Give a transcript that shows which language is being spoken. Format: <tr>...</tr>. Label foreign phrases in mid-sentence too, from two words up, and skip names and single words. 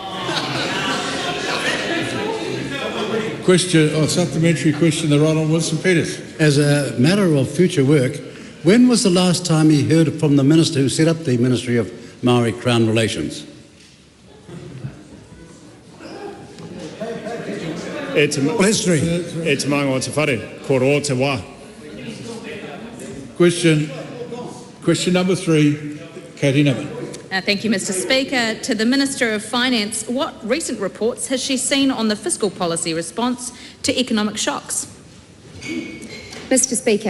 <en>Supplementary question, the Right Honourable Winston Peters. As a matter of future work, when was the last time he heard from the Minister who set up the Ministry of Māori Crown Relations? It's history. It's maunga, it's a whare.</en> <mi>Ko roa te wā.</mi> <en>Question number 3, Katie Niven. Thank you, Mr Speaker. To the Minister of Finance, what recent reports has she seen on the fiscal policy response to economic shocks? Mr Speaker.</en>